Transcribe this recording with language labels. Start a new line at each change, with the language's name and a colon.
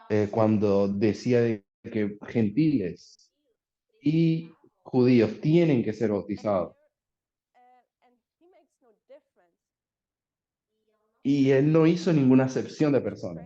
Spanish: Cuando decía de que gentiles y judíos tienen que ser bautizados.
English: And he makes no difference.
Spanish: Y él no hizo ninguna acepción de personas.